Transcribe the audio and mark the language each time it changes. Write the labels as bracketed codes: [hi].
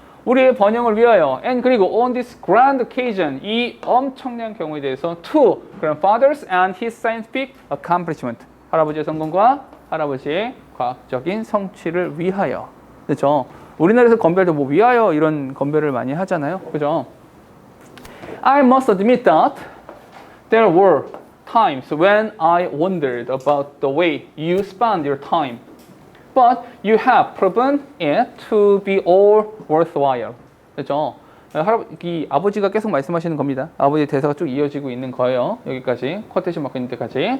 [ko] 우리의 번영을 위하여 and 그리고 [en] on this grand occasion [ko] 이 엄청난 경우에 대해서 [en] to grandfathers and his scientific accomplishment [ko] 할아버지의 성공과 할아버지의 과학적인 성취를 위하여. 그렇죠? 우리나라에서 건배도 뭐 위하여 이런 건배를 많이 하잖아요. 그죠? [en] I must admit that there were times when I wondered about the way you spend your time. But you have proven it to be all worthwhile. [ko] 그렇죠? 이 아버지가 계속 말씀하시는 겁니다. 아버지 대사가 쭉 이어지고 있는 거예요. 여기까지 쿼테이션 마크 있는 데까지.